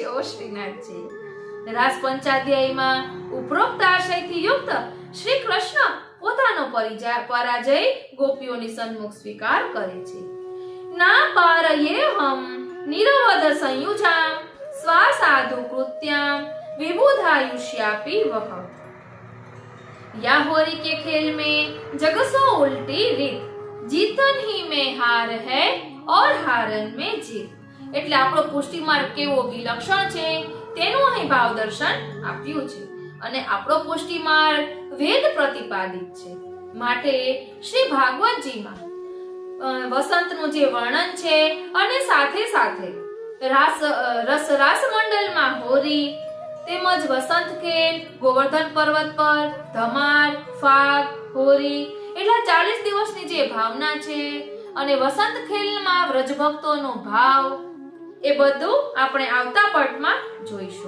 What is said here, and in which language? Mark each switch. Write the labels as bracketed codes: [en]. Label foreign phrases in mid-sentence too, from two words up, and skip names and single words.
[gu] ઓ શ્રીનાથજી, રાસ પંચાધ્યાયમાં ઉપરોક્ત આશયથી યુક્ત શ્રી કૃષ્ણ પોતાનો પરાજય ગોપીઓની સન્મુખ સ્વીકાર કરે છે. [sa] ना पारये हम निरवध संयुजाम स्वा साधु कृत्याम विबुधायुष्यापी वह. [bra] या होरी के खेल में जगसो उल्टी રીત, जीतन ही में हार है और हारन में जीत. [gu] એટલે આપણો પુષ્ટિ માર્ગ કેવો વિલક્ષણ છે તેનું અહીં ભાવ દર્શન આપ્યું છે. અને આપણો પુષ્ટિ માર્ગ વેદ પ્રતિપાદિત છે. માટે શ્રી ભાગવતજીમાં વસંતનું જે વર્ણન છે અને સાથે સાથે રાસ મંડળમાં હોરી તેમજ વસંત ખેલ, ગોવર્ધન પર્વત પર ધમાર, ફાગ, હોરી એટલા 40 દિવસની જે ભાવના છે અને વસંત ખેલમાં વ્રજભક્તોનો ભાવ, એ બધું આપણે આવતા પાઠમાં જોઈશું.